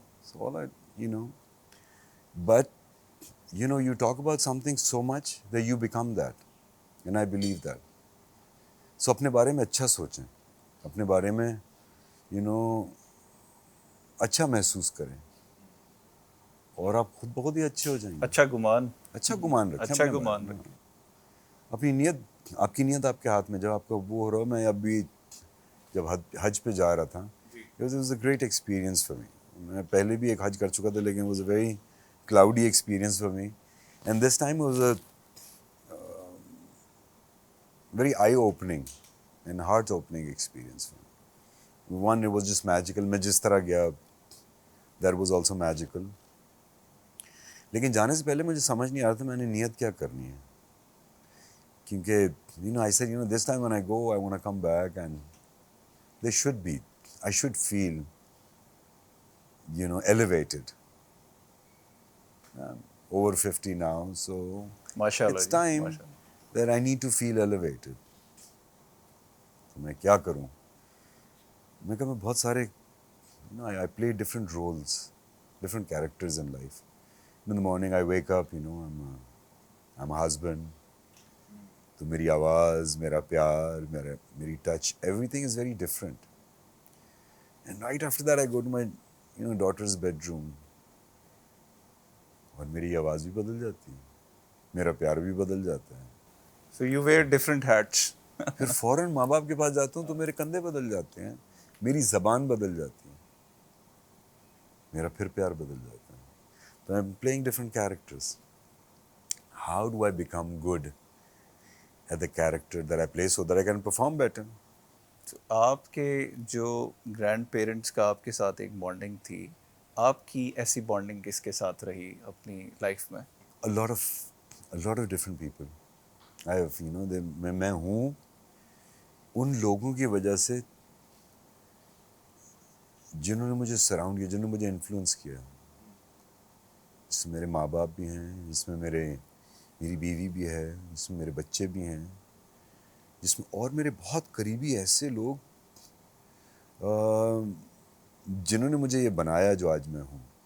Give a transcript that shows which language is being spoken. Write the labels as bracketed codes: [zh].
[en] So all but you talk about something so much that you become that, and I believe that. [ur] So اپنے بارے میں اچھا سوچیں، اپنے بارے میں اچھا محسوس کریں، اور آپ خود بہت ہی اچھے ہو جائیں گے. اچھا گمان رکھیں، اچھا گمان رکھیں. اپنی نیت، آپ کی نیت آپ کے ہاتھ میں. جب آپ کا وہ ہو رہا، میں اب بھی جب حج پہ جا رہا تھا، [en] it was a great experience for me. [ur] میں پہلے بھی ایک حج کر چکا تھا، لیکن [en] it was a very cloudy experience for me, and this time was a very eye-opening and heart-opening experience for me. One, it was just magical. [ur] میں جس طرح گیا [en] that was also magical. [ur] لیکن جانے سے پہلے مجھے سمجھ نہیں آ رہا تھا میں نے نیت کیا کرنی ہے، کیونکہ [en] I said, this time when I go, I want to come back and I should feel elevated. Over 50 now, so it's time that I need to feel elevated. [ur] تو میں کیا کروں؟ میں کہا میں بہت سارے [en] I play different roles, different characters in life. In the morning I wake up, I'm a husband. [ur] تو میری آواز, میرا پیار, میری touch, [en] everything is very different. And right after that I go to my daughter's bedroom, [ur] اور میری آواز بھی بدل جاتی ہے, میرا پیار بھی بدل جاتا ہے. [en] So you wear different hats. [ur] پھر فوراً ماں باپ کے پاس جاتا ہوں تو میرے کندھے بدل جاتے ہیں, میری زبان بدل جاتی ہے, میرا پھر پیار بدل جاتا ہے. [en] تو I'm playing different characters. How do I become good at the character that I play so that I can perform better? [ur] So آپ کے جو گرینڈ پیرنٹس کا آپ کے ساتھ ایک بانڈنگ تھی, آپ کی ایسی بانڈنگ کس کے ساتھ رہی اپنی لائف میں؟ [en] A lot of different people. I have, [ur] میں ہوں ان لوگوں کی وجہ سے جنہوں نے مجھے سراؤنڈ کیا, جنہوں نے مجھے انفلوئنس کیا. جس میں میرے ماں باپ بھی ہیں, جس میں میری بیوی بھی ہے, جس میں میرے بچے بھی ہیں, جس میں اور میرے بہت قریبی ایسے لوگ جنہوں نے مجھے یہ بنایا جو آج میں ہوں.